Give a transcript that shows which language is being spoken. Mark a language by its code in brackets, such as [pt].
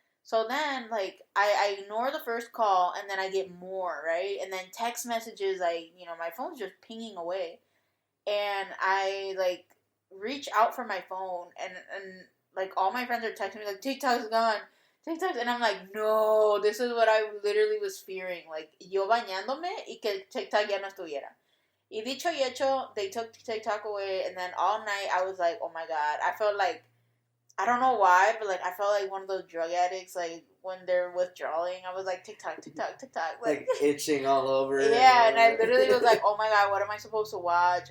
[en] So then, like, I ignore the first call, and then I get more, right? And then text messages, my phone's just pinging away. And I, like, reach out for my phone, and like, all my friends are texting me, like, TikTok's gone. TikTok, and I'm like, no, this is what I literally was fearing. Like, [es] yo bañándome y que TikTok ya no estuviera. Y dicho y hecho, [en] they took TikTok away, and then all night I was like, oh my god. I felt like, I don't know why, but, like, I felt like one of those drug addicts, like, when they're withdrawing. I was like, TikTok, TikTok, TikTok. Like itching all over. Yeah, and I literally was like, oh my god, what am I supposed to watch?